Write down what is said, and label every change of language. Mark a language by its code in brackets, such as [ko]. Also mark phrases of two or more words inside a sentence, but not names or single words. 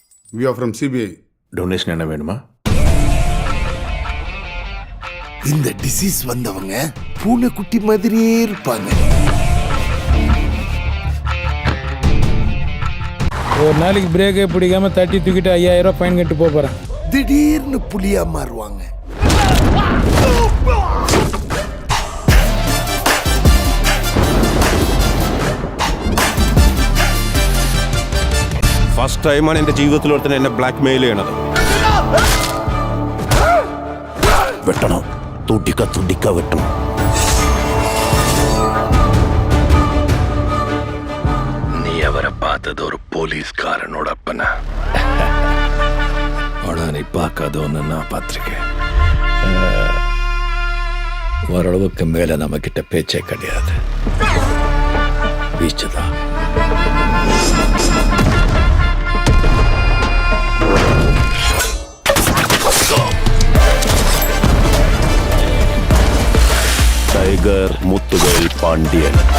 [en] We are from CBI. [ta] டொனேஷன் என்ன வேணுமா? இந்த டிசீஸ் வந்தவங்க பூனைக்குட்டி மாதிரியே இருப்பாங்க. ஒரு நாளைக்கு பிரேக்கே பிடிக்காம தட்டி தூக்கிட்டு 5000 ரூபாய் ஃபைன் கட்டு போறேன். திடீர்னு புலியா மாறுவாங்க. [en] first timeആണ് [ml] എൻ്റെ ജീവിതത്തിൽ ഒരുത്തൻ എന്നെ [en] black mail [ml] ചെയ്യണത്. വെട്ടണം, തുടിക്ക തുടിക്ക വെട്ടണം. നീ അവരെ [ta] பார்த்தது ஒரு போலீஸ்காரனோட அப்பனா? ஆனா நீ பார்க்காத ஒன்று நான் பார்த்துருக்கேன். ஓரளவுக்கு மேல நம்ம கிட்ட பேச்சே கிடையாது. வீச்சுதான். டைகர் முத்துவேல் பாண்டியன்.